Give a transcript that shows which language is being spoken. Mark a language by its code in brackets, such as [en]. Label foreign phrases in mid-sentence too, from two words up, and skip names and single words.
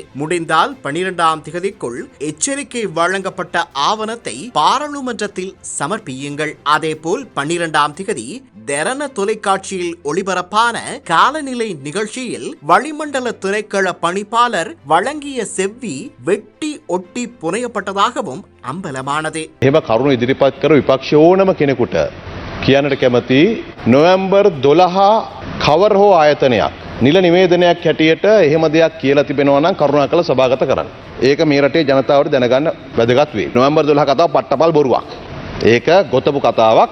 [ta] முடிந்தால் 12ஆம் தேதிக்குள் எச்சரிக்கை வழங்கப்பட்ட ஆவணத்தை பாராளுமன்றத்தில் சமர்ப்பியுங்கள். அதேபோல் 12ஆம் தேதி தெரன தொலைக்காட்சியில் ஒளிபரப்பான காலநிலை நிகழ்ச்சியில் வளிமண்டல திணைக்கள பணிப்பாளர் வழங்கிய செவ்வி வெட்டி ஒட்டி புனையப்பட்டதாகவும் அம்பலமானது. [si] එහෙම කරුණු ඉදිරිපත් කර විපක්ෂ ඕනම කෙනෙකුට කියන්නට කැමති නොවැම්බර් 12 කවර හෝ ආයතනයක් නිල නිවේදනයක් හැටියට එහෙම දෙයක් කියලා තිබෙනවා නම් කරුණාකර සභාගත කරන්න. ඒක මේ රටේ ජනතාවට දැනගන්න වැදගත් වේ. නොවැම්බර් 12 කතාව පට්ටපල් බොරුවක්. ඒක ගොතපු කතාවක්.